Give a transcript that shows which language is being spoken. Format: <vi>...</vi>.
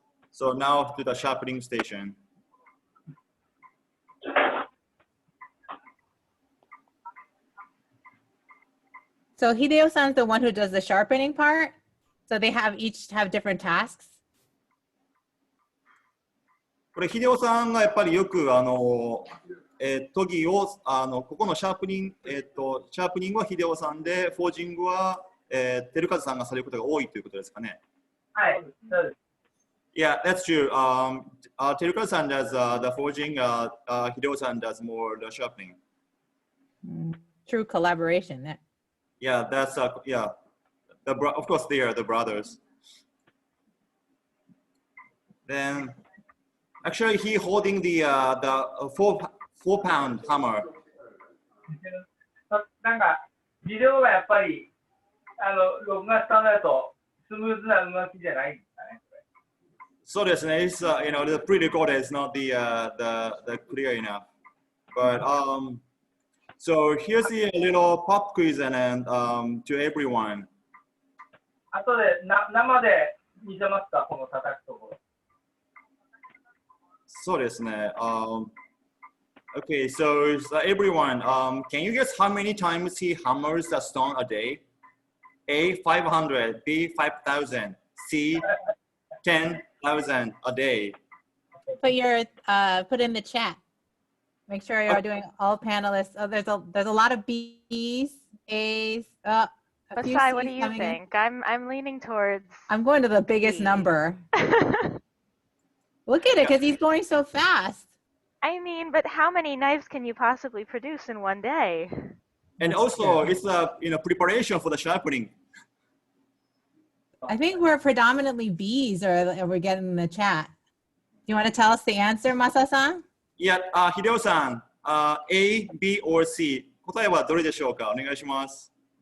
<en>So now to the sharpening station. So Hideo-san's the one who does the sharpening part. So they each have different tasks.</en> <ja>これ秀夫さんがやっぱりよく研ぎをここのシャープニングは秀夫さんで、フォージングは照和さんがされることが多いということですかね。はい、そうです。</ja> <en>Yeah, that's true. Teruka-san does the forging. Hideo-san does more the sharpening. True collaboration. Yeah, that's yeah. Of course, they are the brothers. Then, actually, he holding the 4-pound hammer.</en> <ja>なんかビデオがやっぱり録画したのだとスムーズな動きじゃないんですかね。</ja> <en>So</en> <ja>ですね、</ja> <en>it's the pre-recorded is not the clear enough. But so here's the little pop quiz and then to everyone.</en> <ja>後で生で見せますか、この叩くところ。そうですね。</ja> <en>Okay, so everyone, can you guess how many times he hammers the stone a day? A, 500, B, 5,000, C, 10,000 a day. Put in the chat. Make sure you're doing all panelists. Oh, there's a lot of B's, A's. Masai, what do you think? I'm leaning towards. I'm going to the biggest number. Look at it, because he's going so fast. I mean, but how many knives can you possibly produce in one day? And also, it's preparation for the sharpening. I think we're predominantly B's, or we're getting in the chat. Do you want to tell us the answer, Masa-san? Yeah, Hideo-san, A, B, or C.</en> <ja>答えはどれでしょうか？お願いします。</ja>